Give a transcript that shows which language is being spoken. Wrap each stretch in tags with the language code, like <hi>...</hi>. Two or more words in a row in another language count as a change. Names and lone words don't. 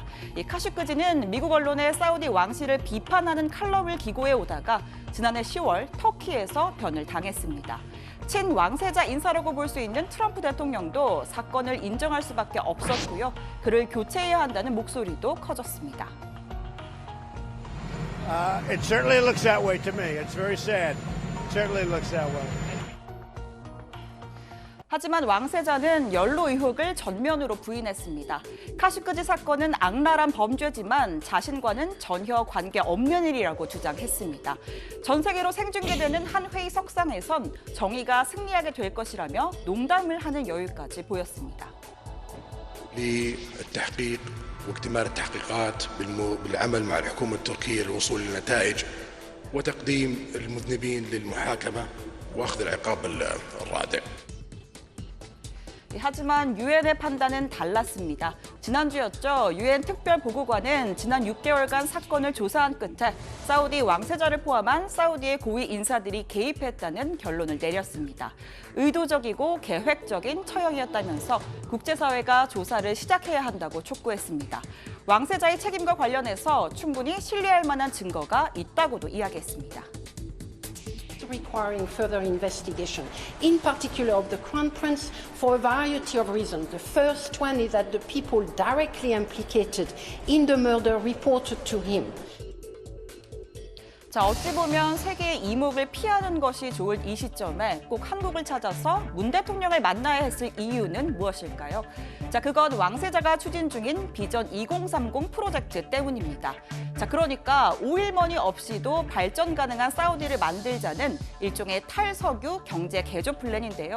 <ko>이 카슈크지는 미국 언론의 사우디 왕실을 비판하는 칼럼을 기고해 오다가 지난해 10월 터키에서 변을 당했습니다. 친왕세자 인사라고 볼 수 있는 트럼프 대통령도 사건을 인정할 수밖에 없었고요. 그를 교체해야 한다는 목소리도 커졌습니다.</ko> <en>It certainly looks that way to me. It's very sad. It certainly looks that way.</en> <ko>하지만 왕세자는 연루 의혹을 전면으로 부인했습니다. 카슈크지 사건은 악랄한 범죄지만 자신과는 전혀 관계 없는 일이라고 주장했습니다. 전 세계로 생중계되는 한 회의 석상에선 정의가 승리하게 될 것이라며 농담을 하는 여유까지 보였습니다.</ko> <ar>للتحقيق واكتمال التحقيقات بالعمل مع الحكومة التركية للوصول لنتائج وتقديم المذنبين للمحاكمة وأخذ العقاب الرادع.</ar> <ko>하지만 유엔의 판단은 달랐습니다. 지난주였죠. 유엔 특별보고관은 지난 6개월간 사건을 조사한 끝에 사우디 왕세자를 포함한 사우디의 고위 인사들이 개입했다는 결론을 내렸습니다. 의도적이고 계획적인 처형이었다면서 국제사회가 조사를 시작해야 한다고 촉구했습니다. 왕세자의 책임과 관련해서 충분히 신뢰할 만한 증거가 있다고도 이야기했습니다.</ko> <en>requiring further investigation, in particular of the Crown Prince, for a variety of reasons. The first one is that the people directly implicated in the murder reported to him.</en> <ko>자, 어찌 보면 세계의 이목을 피하는 것이 좋을 이 시점에 꼭 한국을 찾아서 문 대통령을 만나야 했을 이유는 무엇일까요? 자, 그건 왕세자가 추진 중인 비전 2030 프로젝트 때문입니다. 자, 그러니까 오일머니 없이도 발전 가능한 사우디를 만들자는 일종의 탈석유 경제 개조 플랜인데요.</ko>